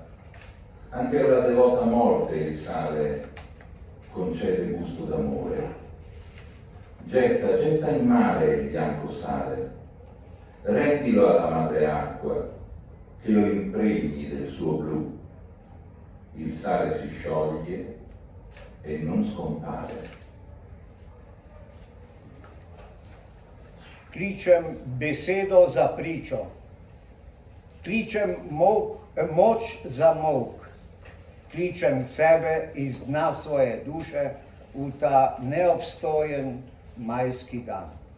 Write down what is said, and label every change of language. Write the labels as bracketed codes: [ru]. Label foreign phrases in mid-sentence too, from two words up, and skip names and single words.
[it] Anche alla devota morte il sale concede gusto d'amore. Getta in mare il bianco sale, rendilo alla madre acqua, che lo impregni del suo blu. Il sale si scioglie e non scompare. [sl] Kličem besedo za pričo, kličem moč za molk, kličem sebe iz dna svoje duše v ta neobstojen majski dan.